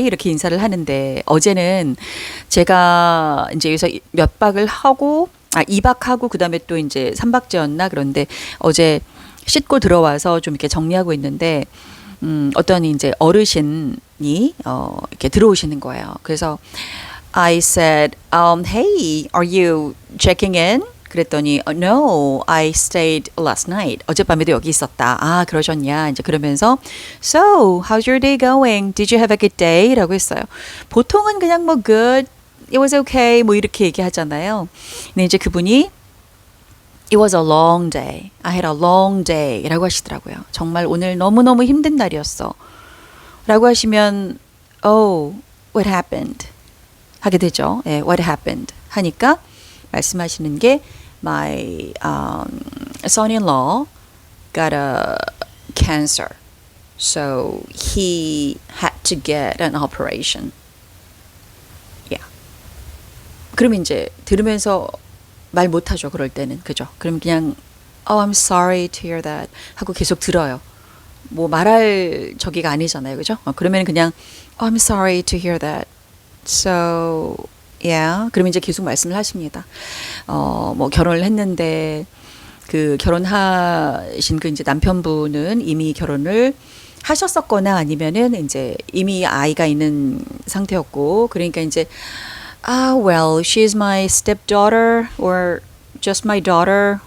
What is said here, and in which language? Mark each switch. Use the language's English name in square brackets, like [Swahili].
[Korean] 이렇게 인사를 하는데, 어제는 제가 이제 여기서 몇 박을 하고, 2박하고 그 다음에 또 이제 3박째였나? 그런데 어제 씻고 들어와서 좀 이렇게 정리하고 있는데, 어떤 이제 어르신이, 이렇게 들어오시는 거예요. 그래서 [English] I said, hey, are you checking in? [Korean] 그랬더니, [English] no, I stayed last night. [Korean] 어젯밤에도 여기 있었다. 아, 그러셨냐? 이제 그러면서, [English] so, how's your day going? Did you have a good day? [Korean] 라고 했어요. 보통은 그냥 뭐 [English] good, it was okay, [Korean] 뭐 이렇게 얘기하잖아요. 근데 이제 그분이 [English] it was a long day. I had a long day. [Korean] 라고 하시더라고요. 정말 오늘 너무너무 힘든 날이었어. 라고 하시면 [English] oh, what happened? [Korean] 하게 되죠. 예, [English] what happened? [Korean] 하니까 말씀하시는 게 [English] my son-in-law got a cancer. So he had to get an operation. [Korean] 그러면 이제 들으면서 말 못하죠. 그럴 때는. 그죠? 그럼 그냥 [English] Oh, I'm sorry to hear that [Korean] 하고 계속 들어요. 뭐 말할 저기가 아니잖아요. 그죠? 그러면 그냥 [English] Oh, I'm sorry to hear that. So, yeah. [Korean] 그러면 이제 계속 말씀을 하십니다. 뭐 결혼을 했는데 그 결혼하신 그 이제 남편분은 이미 결혼을 하셨었거나 아니면은 이제 이미 아이가 있는 상태였고 그러니까 이제 [English] well, she's my stepdaughter or just my daughter.